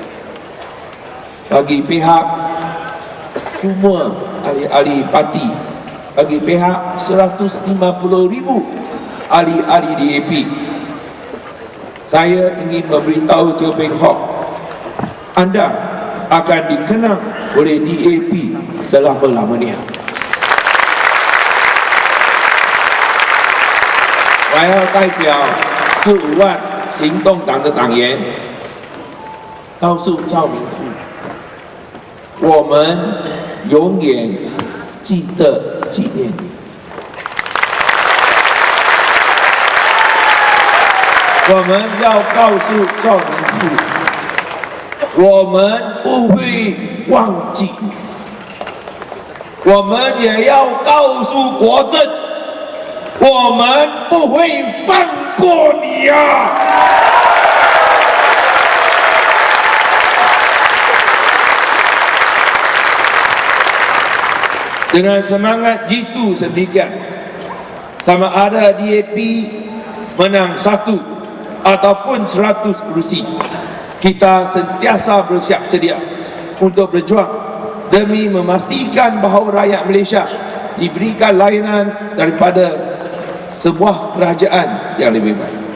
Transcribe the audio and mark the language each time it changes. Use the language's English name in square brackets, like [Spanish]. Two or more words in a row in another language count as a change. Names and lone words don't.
[Malay] Bagi pihak semua ahli-ahli parti, bagi pihak 150,000 ahli-ahli DAP, saya ingin memberitahu Teo Beng Hock, anda akan dikenang oleh DAP selama-lamanya. [Chinese] 我要代表15万行动党的党员，告诉赵明富，我们永远记得纪念你。我们要告诉赵明富，我们不会忘记你。我们也要告诉国政，我们不会放过你啊！ [Malay] Dengan semangat jitu sedemikian, sama ada DAP menang 1 ataupun 100 kerusi, kita sentiasa bersiap sedia untuk berjuang demi memastikan bahawa rakyat Malaysia diberikan layanan daripada sebuah kerajaan yang lebih baik.